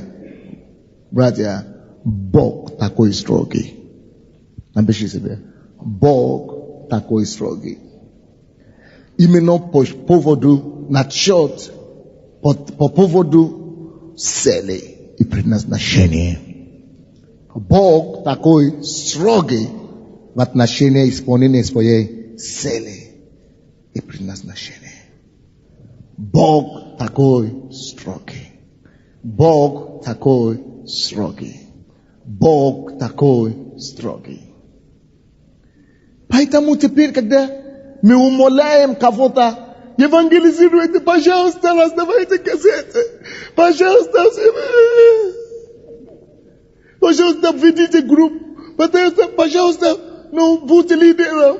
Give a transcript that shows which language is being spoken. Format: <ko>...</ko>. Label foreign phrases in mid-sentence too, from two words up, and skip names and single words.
<ru>Братья, Бог такой строгий. Напиши себе, Бог такой строгий. Именно по поводу насчет, по поводу цели и предназначения. Бог такой строгий в отношении исполнения своей цели и предназначения. Бог такой строгий. Бог такой строгий. Бог такой строгий. Поэтому теперь, когда мы умоляем кого-то, евангелизируйте, пожалуйста, раздавайте газеты, пожалуйста, введите группу, пожалуйста, будьте лидером.</ru>